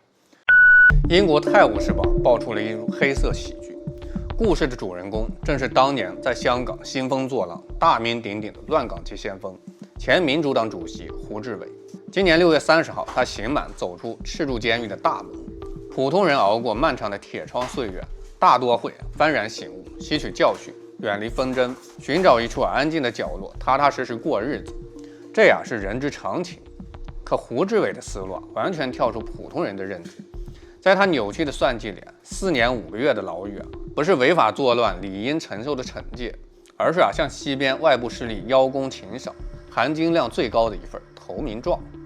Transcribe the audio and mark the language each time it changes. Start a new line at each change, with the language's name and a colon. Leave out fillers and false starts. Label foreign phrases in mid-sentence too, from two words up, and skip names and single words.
Chinese: 英国《泰晤士報》爆出了一出黑色喜剧，故事的主人公正是当年在香港兴风作浪、大名鼎鼎的乱港籍先锋、前民主党主席胡志偉。今年6月30号，他刑满走出赤柱监狱的大门。普通人熬過漫長的鐵窗岁月，大多會幡然醒悟，吸取教訓，遠離紛爭，尋找一處安靜的角落，踏踏實實過日子。這是人之常情。可胡志偉的思路完全跳出普通人的認知。在他扭曲的算計裡，4年5個月的牢獄不是違法作亂理應承受的懲戒，而是向西邊外部勢力邀功請賞、含金量最高的一份投名狀。